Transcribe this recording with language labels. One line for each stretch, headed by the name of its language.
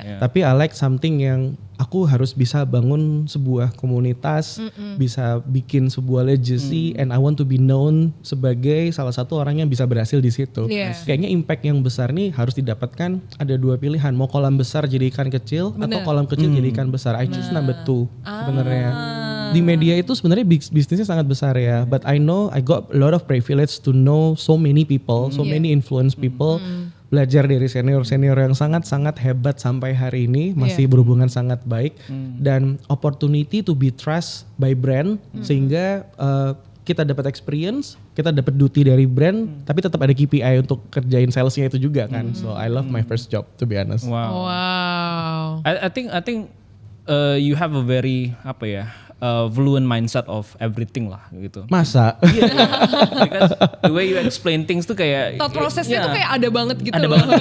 Indonesian: Tapi
English: I like something
Indonesian: yang aku harus bisa bangun sebuah komunitas, bisa bikin sebuah legacy,
English: and I want to be known
Indonesian: sebagai salah satu orang yang bisa berhasil di situ. Kayaknya impact yang besar nih harus didapatkan ada dua pilihan, mau kolam besar jadi ikan kecil atau kolam kecil jadi ikan besar.
English: I choose number 2 sebenarnya.
Indonesian: Di media itu sebenarnya bisnisnya sangat besar ya,
English: but I know I got a lot of privilege to know so many people, so many influence people.
Indonesian: Belajar dari senior-senior yang sangat-sangat hebat sampai hari ini masih berhubungan sangat baik dan
English: opportunity to be trust by brand
Indonesian: sehingga kita dapat experience, kita dapat duty dari brand, tapi tetap ada KPI untuk kerjain salesnya itu juga kan.
English: So I love my first job to be honest. Wow. I think you have a very fluent mindset of everything
Indonesian: lah gitu. Masa?
English: Because the way you explain things
Indonesian: tuh kayak Thought prosesnya tuh kayak ada banget gitu loh.